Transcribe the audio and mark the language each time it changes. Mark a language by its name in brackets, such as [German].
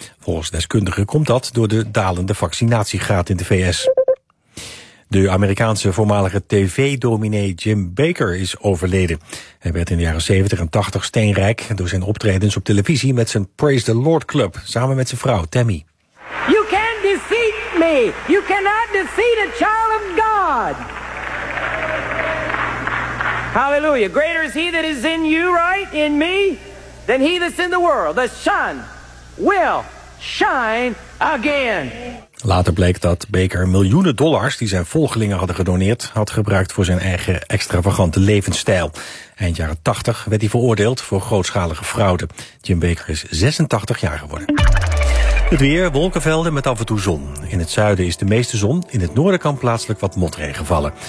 [Dutch] Volgens deskundigen komt dat door de dalende vaccinatiegraad in de VS. De Amerikaanse voormalige tv-dominee Jim Baker is overleden. Hij werd in de jaren 70 en 80 steenrijk door zijn optredens op televisie met zijn Praise the Lord Club, samen met zijn vrouw Tammy. [English] You can't defeat me. You cannot defeat a child of God. Hallelujah. Greater is he that is in you, right, in me, than he that's in the world. The sun will shine again. [Dutch] Later bleek dat Baker miljoenen dollars die zijn volgelingen hadden gedoneerd had gebruikt voor zijn eigen extravagante levensstijl. Eind jaren 80 werd hij veroordeeld voor grootschalige fraude. Jim Baker is 86 jaar geworden. Het weer, wolkenvelden met af en toe zon. In het zuiden is de meeste zon, in het noorden kan plaatselijk wat motregen vallen.